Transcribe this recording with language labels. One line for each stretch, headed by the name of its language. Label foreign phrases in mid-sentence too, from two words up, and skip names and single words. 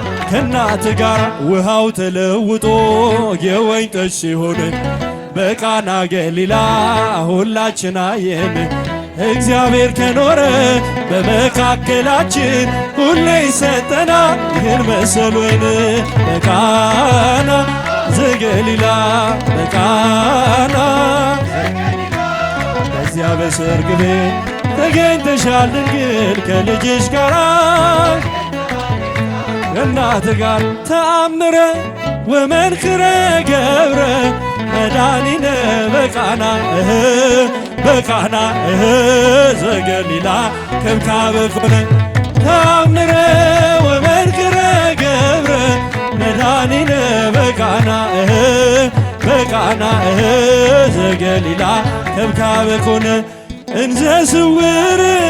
Amharic: ከእናት ጋር ውሃው ተለውጦ የወይን ጠጅ ሲሆን በቃና ገሊላ ሁላችን አየን። እግዚአብሔር ከኖረ በመካከላችን ሁሌ ይሰጠናል ይህን መሰል ወይን። በቃና ዘገሊላ በቃና በዚያ በሰርግ ቤት ተገኝተሻል ድንግል ከልጅሽ ጋራ ከእናት ጋር
Geez: ተአምረ ወመንክረ ገብረ መድኃኒነ በቃና እህ በቃና እህ ዘገሊላ ከብካበ ኮነ ተአምረ ወመንክረ ገብረ መድኃኒነ በቃና እህ በቃና እህ ዘገሊላ ከብካበ ኮነ እንዘ ስውር